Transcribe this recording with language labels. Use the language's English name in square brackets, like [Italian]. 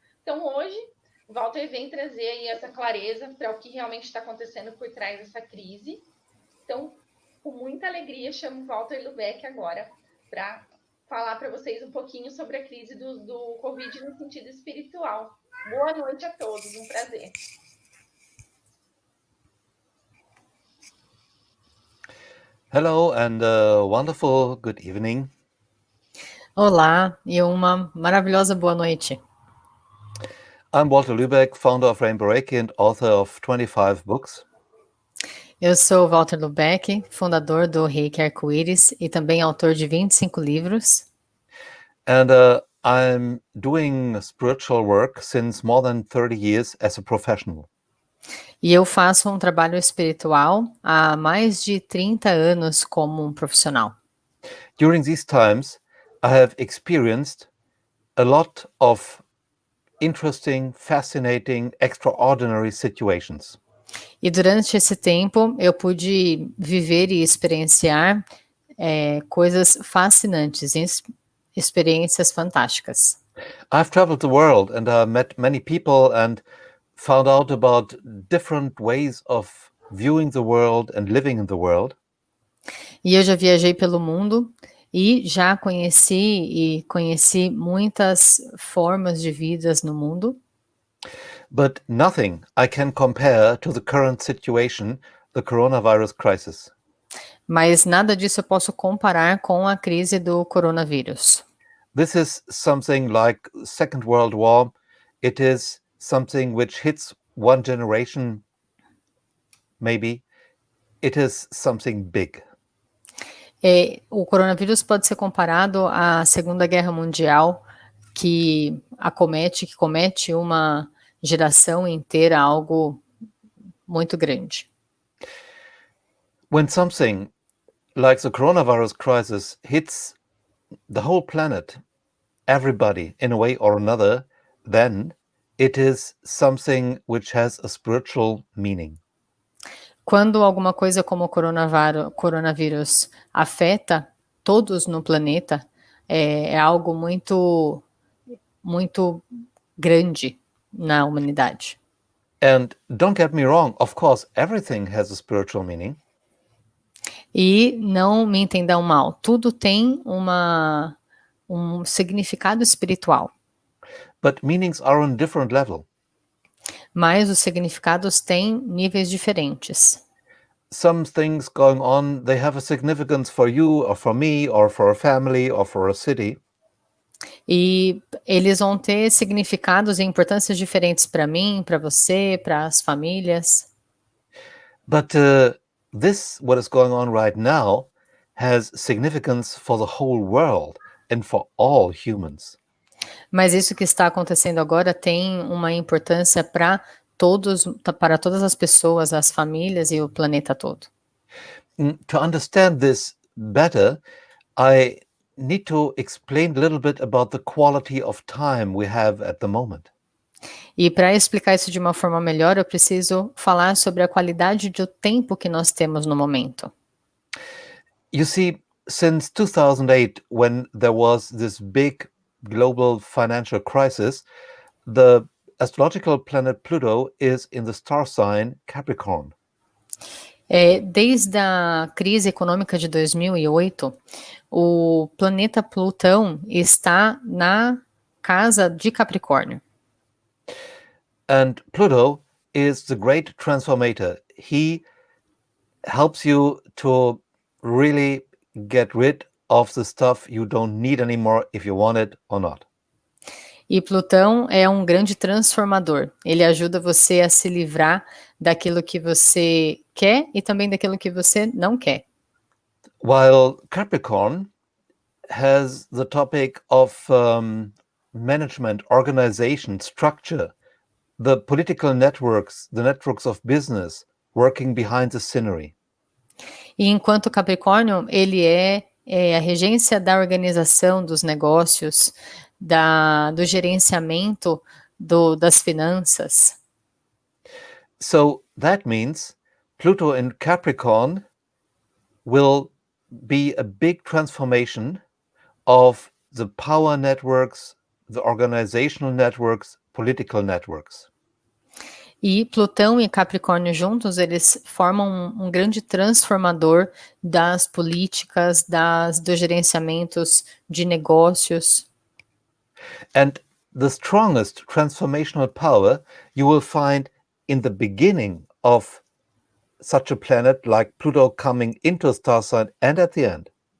[Portuguese] Então, hoje, o Walter vem trazer aí essa clareza para o que realmente está acontecendo por trás dessa crise. Então, com muita alegria, chamo o Walter Lübeck agora para falar para vocês um pouquinho sobre a crise do Covid no sentido espiritual. Boa noite a todos, um prazer. [English] Hello and wonderful good evening. [Portuguese] Olá e uma maravilhosa boa noite. [English] I'm Walter Lübeck, founder of Rainbow Reiki and author of 25 books. [Portuguese] Eu sou Walter Lübeck, fundador do Reiki Arco-Íris e também autor de 25 livros. [English] And I'm doing spiritual work since more than 30 years as a professional. [Portuguese] E eu faço um trabalho espiritual há mais de 30 anos como um profissional. [English] During these times, I have experienced a lot of interesting, fascinating, extraordinary situations. [Portuguese] E durante esse tempo eu pude viver e experienciar coisas fascinantes, experiências fantásticas. [English] I've traveled the world and I met many people and found out about different ways of viewing the world and living in the world. [Portuguese] E eu já viajei pelo mundo e já conheci muitas formas de vidas no mundo. [English] But nothing I can compare to the current situation, the coronavirus crisis. [Portuguese] Mas nada disso eu posso comparar com a crise do coronavírus. [English] This is something like Second World War. It is something which hits one generation, maybe. It is something big. [Portuguese] O coronavírus pode ser comparado à Segunda Guerra Mundial, que comete uma geração inteira, algo muito grande. [English] When something like the coronavirus crisis hits the whole planet, everybody in a way or another, then it is something which has a spiritual meaning. [Portuguese] Quando alguma coisa como o coronavírus afeta todos no planeta, é algo muito, muito grande na humanidade. [English] And don't get me wrong, of course, everything has a spiritual meaning. [Portuguese] E não me entendam mal, tudo tem um significado espiritual. [English] But meanings are on a different level. [Portuguese] Mas os significados têm níveis diferentes. [English] Some things going on, they have a significance for you or for me or for a family or for a city. [Portuguese] E eles vão ter significados e importâncias diferentes para mim, para você, para as famílias. [English] But what is going on right now has significance for the whole world and for all humans. [Portuguese] Mas isso que está acontecendo agora tem uma importância para para todas as pessoas, as famílias e o planeta todo. [English] To understand this better, I need to explain a little bit about the quality of time we have at the moment. [Portuguese] E para explicar isso de uma forma melhor, eu preciso falar sobre a qualidade do tempo que nós temos no momento. [English] You see, since 2008, when there was this big global financial crisis, the astrological planet Pluto is in the star sign Capricorn. [Portuguese] Desde a crise econômica de 2008, o planeta Plutão está na casa de Capricórnio. [English] And Pluto is the great transformator. He helps you to really get rid of the stuff you don't need anymore if you want it or not. [Portuguese] E Plutão é um grande transformador. Ele ajuda você a se livrar daquilo que você quer e também daquilo que você não quer. [English] While Capricorn has the topic of management, organization, structure, the political networks, the networks of business working behind the scenery. [Portuguese] E enquanto Capricórnio, ele é a regência da organização dos negócios, do gerenciamento das finanças. [English] So that means Pluto in Capricorn will be a big transformation of the power networks, the organizational networks, political networks. [Portuguese] E Plutão e Capricórnio juntos, eles formam um grande transformador das políticas, dos gerenciamentos de negócios. [English] And the strongest transformational power you will find in the beginning of such a planet like Pluto coming into a star sign and at the end.